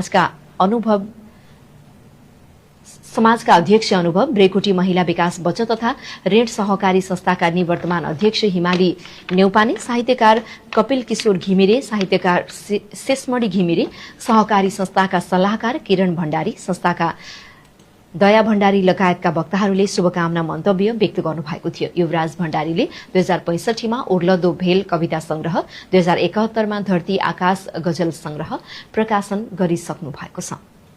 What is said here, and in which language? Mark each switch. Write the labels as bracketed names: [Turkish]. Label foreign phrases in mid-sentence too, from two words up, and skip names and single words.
[Nepali] समाजका अध्यक्ष अनुभव, ब्रेकुटी महिला विकास बचत तथा ऋण सहकारी संस्थाका निवर्तमान अध्यक्ष हिमाली न्यौपाने, साहित्यकार कपिल किशोर घिमिरे, साहित्यकार शेषमणि घिमिरे, सहकारी संस्थाका सल्लाहकार किरण भण्डारी, संस्थाका दया भण्डारी लगायतका वक्ताहरूले शुभकामना मन्तव्य व्यक्त गर्नुभएको थियो। युवराज भण्डारीले 2065 मा ओर्लदो भेल कविता संग्रह, 2071 मा धरती आकाश गजल संग्रह प्रकाशन गरिसक्नु भएको छ।